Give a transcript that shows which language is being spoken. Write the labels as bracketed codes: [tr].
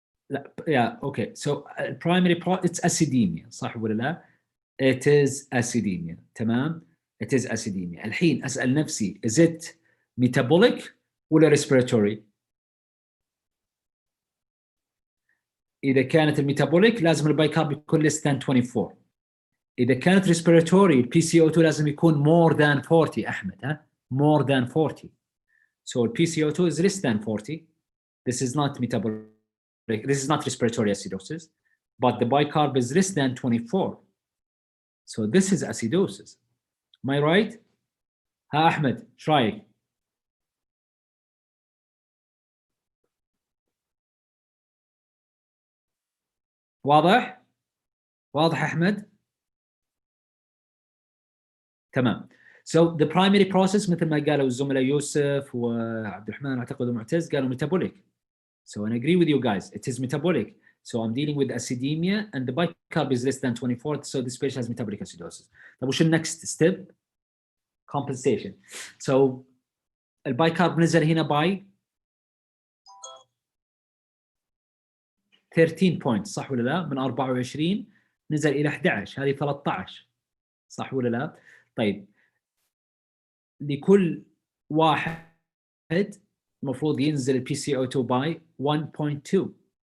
[en] لا yeah okay so primary it's acidemia [ar] صح ولا لا؟ [en] it is acidemia [ar] تمام [en] it is acidemia. [ar] الحين أسأل نفسي [en] is it metabolic [ar] ولا respiratory؟ إذا كانت الميتابوليك لازم البايكارب يكون [en] less than 24. [ar] إذا كانت respiratory البي سي او 2 لازم يكون [en] more than 40 [ar] أحمد ها more than 40. [en] So البي C O 2 is less than 40. This is not metabolic. This is not respiratory acidosis, but the bicarb is less than 24. So this is acidosis. Am I right? [ar] ها أحمد ايش رايك؟ واضح؟ واضح أحمد؟ تمام. [en] So the primary process [ar] مثل ما قالوا الزملاء يوسف وعبد الرحمن أعتقد ومعتز قالوا metabolic. [en] So I agree with you guys. It is metabolic. So I'm dealing with acidemia and the bicarb is less than 24. So this patient has metabolic acidosis. [ar] طب وش [en] next step? Compensation. [ar] So البايكارب نزل هنا [en] by 13 points [ar] صح ولا لا؟ من 24 نزل إلى 11 هذه 13 صح ولا لا؟ طيب لكل واحد المفروض ينزل البي سي او 2 باي 1.2.